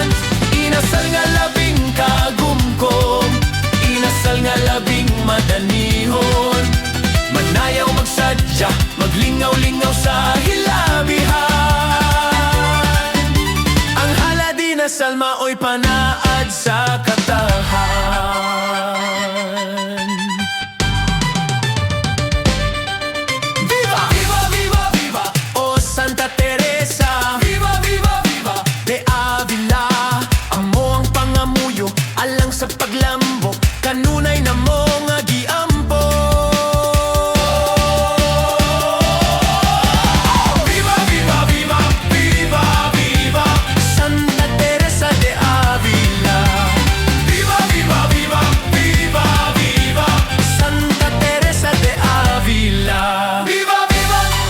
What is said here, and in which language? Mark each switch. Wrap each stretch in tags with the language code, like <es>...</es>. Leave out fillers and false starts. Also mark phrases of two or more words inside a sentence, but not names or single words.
<ceb>Inasal nga labing kagumkom, inasal nga labing madanihon. Manayaw magsadya, maglingaw-lingaw sa hilabihan. Ang hala Dinasal maoy panaad sa katahan.</ceb> <es>Viva! Viva! Viva! Viva! O Santa Teresa, Viva! Viva! Viva!</es> <ceb>De Avila, amo ang pangamuyo, alang sa paglambo, kanunay na mo nga giampo.</ceb> <es>Viva! Viva! Viva! Viva! Viva! Santa Teresa de Avila. Viva! Viva! Viva! Viva! Viva! Santa Teresa de Avila. Viva! Viva!</es>